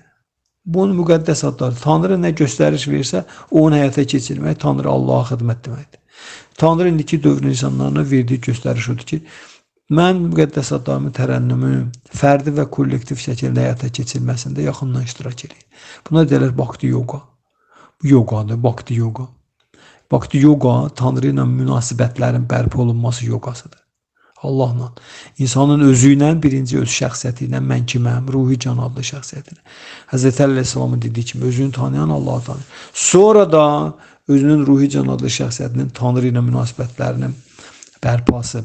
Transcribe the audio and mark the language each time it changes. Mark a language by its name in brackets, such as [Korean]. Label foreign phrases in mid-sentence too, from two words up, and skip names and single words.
[Azerbaijani] Bunun müqəddəsatları, Tanrı nə göstəriş versə, onu həyata keçirmək, Tanrı Allaha xidmət deməkdir. Tanrı indiki dövrün insanlarına verdiyi göstəriş odur ki, mən müqəddəsatlarımın tərənnümü fərdi və kollektiv şəkildə həyata keçirilməsində yaxından iştirak edeyim. Buna deyirlər Bhakti yoga. Bu yogadır, Bhakti yoga. Bhakti yoga Tanrı ilə münasibətlərin bərpa olunması yogasıdır. Allahla. İnsanın özü ilə, birinci öz şəxsiyyəti ilə, mən kiməm, ruhi can adlı şəxsiyyətini. Həzrəti Əleyhisselamın dediyi kimi özünü tanıyan Allah'ı tanır. Sonra da özünün ruhi can adlı şəxsiyyətinin Tanrı ilə münasibətlərinin bərpası.